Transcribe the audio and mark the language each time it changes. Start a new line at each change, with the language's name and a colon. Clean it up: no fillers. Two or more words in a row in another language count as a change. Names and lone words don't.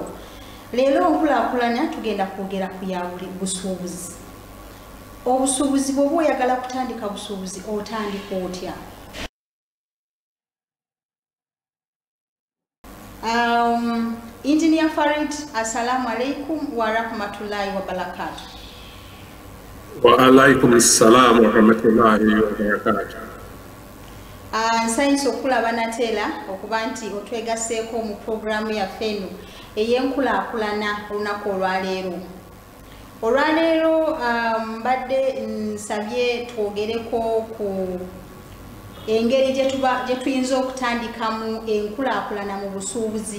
Ganda: Leero nkulaakulana tugenda kwogera ku ya busuubuzi. Obusuubuzi bw'oba oyagala kutandika busuubuzi otandika otya? Engineer Farid,
Arabic: السلام عليكم ورحمة الله وبركاته. وعليكم السلام ورحمة الله وبركاته.
Ganda: Nsanyusa okulaba nateera okuba nti otwegaseeko mu programu yaffe eno ey'enkulaakulana olunaku olwaleero. Olwaleero mbadde nsabye twogereko ku engeri gye tuyinza okutandikamu enkulaakulana mu busuubuzi.